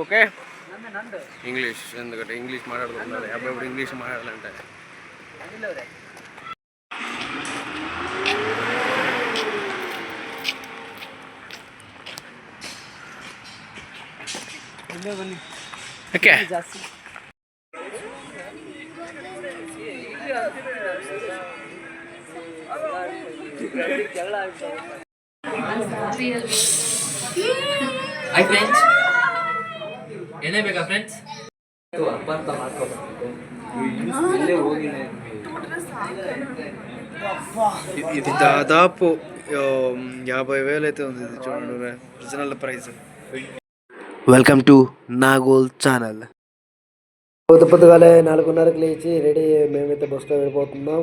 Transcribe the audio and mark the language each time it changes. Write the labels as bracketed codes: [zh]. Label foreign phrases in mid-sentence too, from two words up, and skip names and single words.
[te] ఓకే, ఇంగ్లీష్ ఎందుకంటే ఇంగ్లీష్ మాట్లాడుకుంటున్నారు. అప్పుడప్పుడు ఇంగ్లీష్ మాట్లాడాలంటే ఓకే. [en] hi friends, [kn] ಏನೇ ಬೇಕಾ ಫ್ರೆಂಡ್ಸ್? [te] ఇది దాదాపు 50,000 అయితే ఉంది. ఇది చూడండి, [en] original price. welcome to [te] నాగోల్ ఛానల్. పొద్దుగాలే 4:30కి లేచి రెడీ, మేమైతే బస్సులో వెళ్ళిపోతున్నాం.